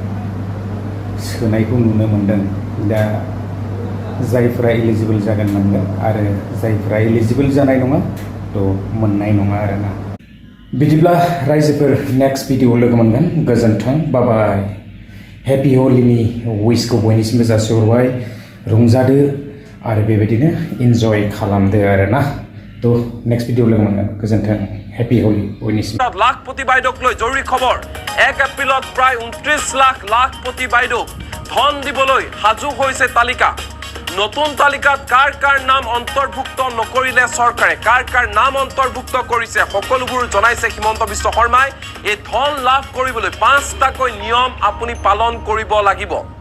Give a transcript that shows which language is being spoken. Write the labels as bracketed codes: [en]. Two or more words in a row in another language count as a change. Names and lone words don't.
[brx] सोनायखौ नुनो मोनदों दा जायफोरा इलिजिबल जागोन मोनगोन आरो जायफोरा इलिजिबल जानाय नङा थ' मोननाय नङा आरोना बिदिब्ला रायजोफोर [en] next video [brx] लोगो मोनगोन गोजोन्थों बाय हेपि हलिनि उइसखौ बयनिसिमबो जासिहरबाय रंजादो आरो बेबायदिनो इन्जय खालामदो आरोना थ' [en] next video [brx] लोगो मोनगोन गोजोन्थों हेपि हलि बयनिसिम [as] লাখপতি বাইদেউক লৈ জৰুৰী খবৰ 1 এপ্ৰিলত প্ৰায় 29 লাখ লাখপতি বাইদেউক ধন দিবলৈ সাজু হৈছে তালিকা নতুন তালিকাত কাৰ নাম অন্তৰ্ভুক্ত নকৰিলে চৰকাৰে কাৰ নাম অন্তৰ্ভুক্ত কৰিছে সকলোবোৰ জনাইছে হিমন্ত বিশ্ব শৰ্মাই এই ধন লাভ কৰিবলৈ 5টাকৈ নিয়ম আপুনি পালন কৰিব লাগিব